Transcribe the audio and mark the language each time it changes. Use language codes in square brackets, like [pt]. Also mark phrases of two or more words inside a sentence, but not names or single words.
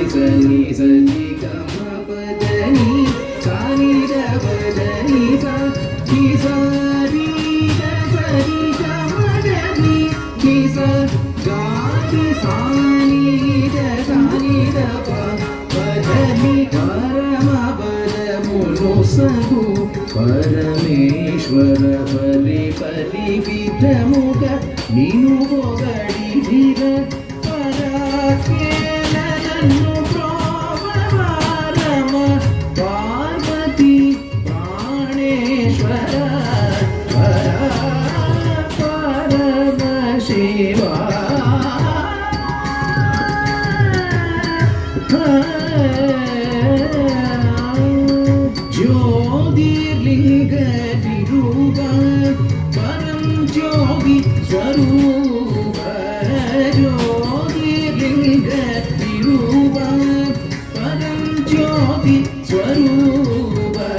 [te] సని సని గమ పదని సానిర పదని సని సరి సరి గమ గరి కిస గారి సానిర సానిర పదని పరమ పదమును సగు పరమేశ్వర పరి పరి విధముగ నిను పొగడిదిర పరాకేల నన్ను ప్రోవరమ పార్వతి ప్రాణేశ్వర పరమ శివ [sa] ज्योतिर्लिंग रूप परम ज्योति स्वरूप ज्योतिर्लिंग रूप परम ज्योति स्वरूप